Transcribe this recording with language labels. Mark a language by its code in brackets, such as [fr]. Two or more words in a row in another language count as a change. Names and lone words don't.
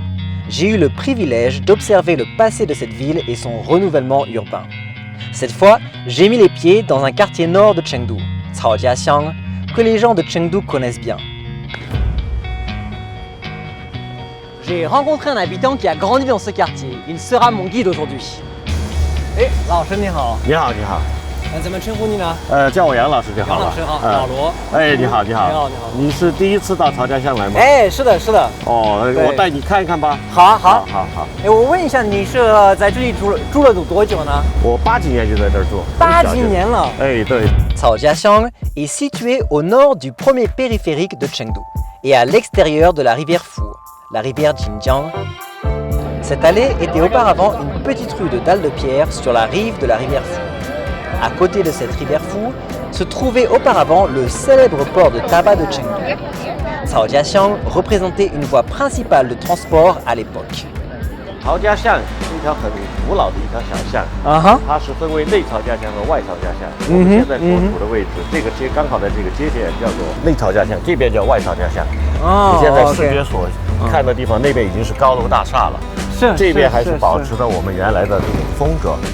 [fr] J'ai eu le privilège d'observer le passé de cette ville et son renouvellement urbain. Cette fois, j'ai mis les pieds dans un quartier nord de Chengdu, Caojiaxiang, que les gens de Chengdu connaissent bien. J'ai rencontré un habitant qui a grandi dans ce quartier. Il sera mon guide aujourd'hui. [zh] 哎，老师你好。你好，你好。怎么称呼你呢？叫我杨老师就好了。杨老师好，老罗。哎，你好，你好。你好，你好。你是第一次到曹家巷来吗？哎，是的，是的。哦，我带你看一看吧。好啊，好。好好。哎，我问一下，你是在这里住了多久呢？我8几年就在这儿住。 8几年了。哎，对。 [fr] Caojiaxiang est situé au nord du premier périphérique de Chengdu et à l'extérieur de la rivière Fu, la rivière Jinjiang. Cette allée était auparavant une petite rue de dalles de pierre sur la rive de la rivière Fu. À côté de cette rivière Fu se trouvait auparavant le célèbre port de tabac de Chengdu. Caojiaxiang représentait une voie principale de transport à l'époque. [zh] 曹家巷一条很古老的一条小巷，它是分为内曹家巷和外曹家巷。我们现在所处的位置，这个街刚好在这个街点叫做内曹家巷，这边叫外曹家巷。你现在视觉所看的地方，那边已经是高楼大厦了，这边还是保持着我们原来的这种风格。